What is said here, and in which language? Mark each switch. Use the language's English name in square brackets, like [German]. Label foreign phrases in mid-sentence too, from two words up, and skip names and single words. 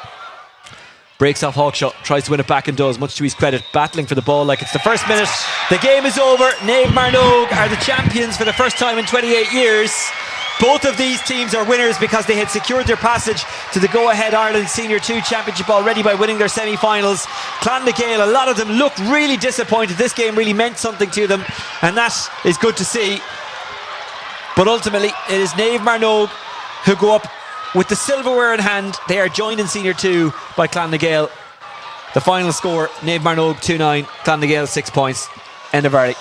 [English] Breaks off Hawkshaw, tries to win it back and does, much to his credit, battling for the ball like it's the first minute. The game is over. Naomh Mearnóg are the champions for the first time in 28 years. Both of these teams are winners because they had secured their passage to the Go Ahead Ireland Senior 2 Championship already by winning their semi-finals. Clanna Gael, a lot of them looked really disappointed. This game really meant something to them, and that is good to see. But ultimately, it is Naomh Mearnóg who go up with the silverware in hand. They are joined in Senior 2 by Clanna Gael. The final score, Naomh Mearnóg 2-9, Clanna Gael 6 points. End of Arlie.